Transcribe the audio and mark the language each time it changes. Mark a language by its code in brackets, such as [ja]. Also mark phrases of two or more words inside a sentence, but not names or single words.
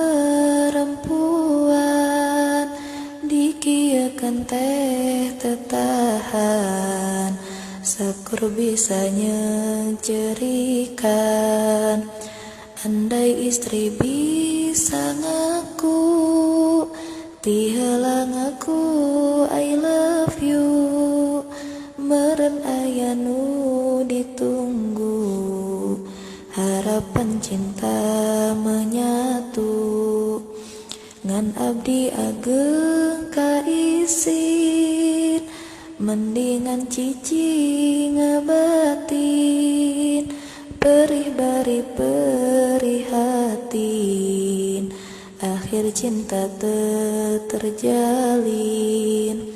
[su] perempuan, dikieukeun teh teu tahan, sakur bisa nyecerikan, andai istri bisa ngaku, ti heula ngaku I [en] love you, [su] meureun aya nu ditunggu, [id] harapan cinta menyatu, [su] ngan abdi ageng kaisin, mendingan cici ngabatin, perih bari perihatin, [id] akhir cinta terjalin.